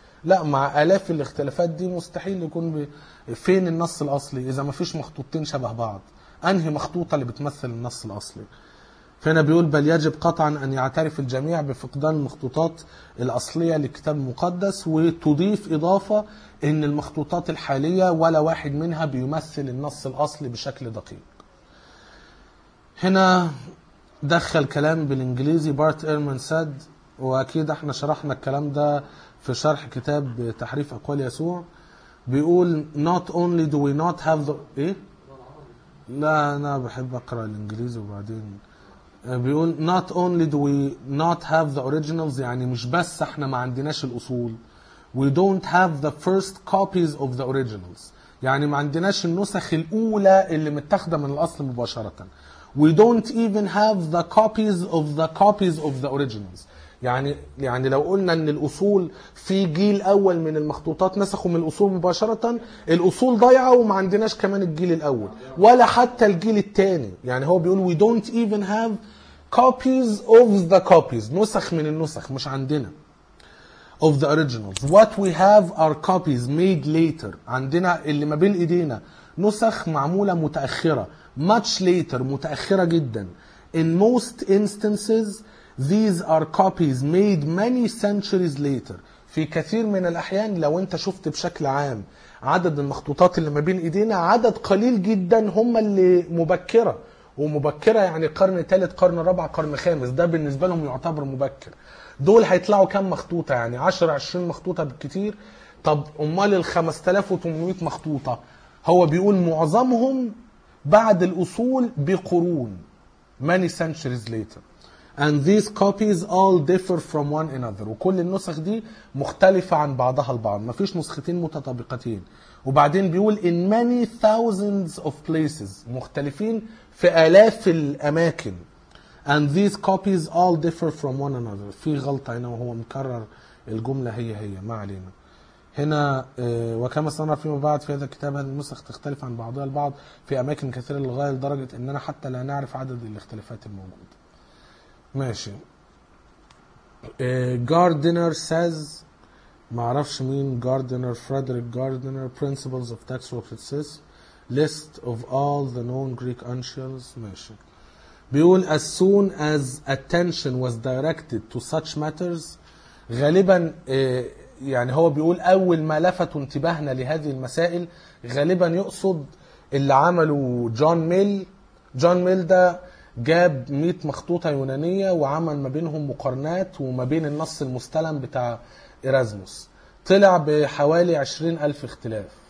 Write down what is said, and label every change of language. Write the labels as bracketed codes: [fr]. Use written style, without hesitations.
[ar] لا، مع آلاف الاختلافات دي مستحيل يكون فين النص الأصلي إذا ما فيش مخطوطين شبه بعض، أنهي مخطوطة اللي بتمثل النص الأصلي؟ فهنا بيقول بل يجب قطعا أن يعترف الجميع بفقدان المخطوطات الأصلية للكتاب المقدس، وتضيف إضافة أن المخطوطات الحالية ولا واحد منها بيمثل النص الأصلي بشكل دقيق. هنا دخل كلام بالإنجليزي بارت إيرمان ساد، وأكيد احنا شرحنا الكلام ده في شرح كتاب تحريف أقوال يسوع. [en] بيقول not only do we not have the... [ar] إيه؟ لا أنا بحب أقرأ الإنجليزي وبعدين بيقول [en] not only do we not have the originals، [ar] يعني مش بس احنا ما عندناش الاصول، [en] we don't have the first copies of the originals، [ar] يعني ما عندناش النسخ الاولى اللي متاخده من الاصل مباشره، [en] we don't even have the copies of the copies of the originals، [ar] يعني لو قلنا ان الاصول في جيل اول من المخطوطات نسخوا من الاصول مباشره، الاصول ضايعه وما عندناش كمان الجيل الاول ولا حتى الجيل الثاني. يعني هو بيقول [en] we don't even have copies of the copies، [ar] نسخ من النسخ مش عندنا، [en] of the originals. What we have are copies made later، [ar] عندنا اللي ما بين ايدينا نسخ معموله متاخره، [en] much later، [ar] متاخره جدا. [en] In most instances these are copies made many centuries later، [ar] في كثير من الأحيان لو أنت شفت بشكل عام عدد المخطوطات اللي ما بين إيدينا عدد قليل جدا، هم اللي مبكرة، ومبكرة يعني قرن ثالث قرن رابع قرن خامس، ده بالنسبة لهم يعتبر مبكر. دول هيطلعوا كم مخطوطة؟ يعني 10-20 مخطوطة بالكتير. طب أمال 5800 مخطوطة؟ هو بيقول معظمهم بعد الأصول بقرون، [en] many centuries later، and these copies all differ from one another، [ar] وكل النسخ دي مختلفة عن بعضها البعض، ما فيش نسختين متطابقتين. وبعدين بيقول [en] in many thousands of places، [ar] مختلفين في آلاف الأماكن، [en] and these copies all differ from one another. [ar] في غلطة هنا وهو مكرر الجملة هي ما علينا. هنا وكما سنرى فيما بعد في هذا الكتاب هذه النسخ تختلف عن بعضها البعض في أماكن كثيرة للغاية لدرجة أننا حتى لا نعرف عدد الاختلافات الموجودة. ماشي. [en] Gardiner says، [ar] ما عرفش مين [en] Gardiner، Frederick Gardiner، Principles of Textual Criticism، List of all the known Greek ancients. [ar] ماشي. بيقول [en] as soon as attention was directed to such matters, [ar] غالبا يعني هو بيقول أول ما لفت انتباهنا لهذه المسائل, غالبا يقصد اللي عمله جون ميل. جون ميل ده جاب 100 مخطوطة يونانية وعمل ما بينهم مقارنات وما بين النص المستلم بتاع إيرازموس, طلع بحوالي 20,000 اختلاف.